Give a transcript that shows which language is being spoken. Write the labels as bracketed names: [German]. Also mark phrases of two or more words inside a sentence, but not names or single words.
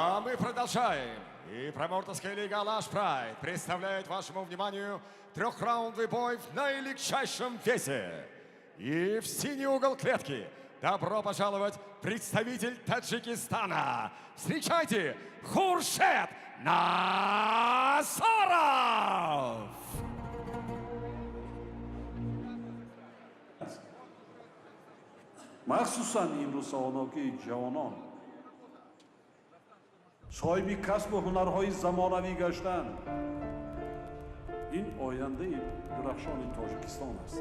[Russian] мы продолжаем. И промоутерская лига Lush Pride представляет вашему вниманию трехраундовый бой в наилегчайшем весе. И в синий угол клетки добро пожаловать представитель Таджикистана. Встречайте, Хуршед Насаров! [Persian] مخصوصا امروز آناگی جوانان صاحب کسب و هنرهای زمانوی گشتند. این آینده درخشان تاجیکستان است.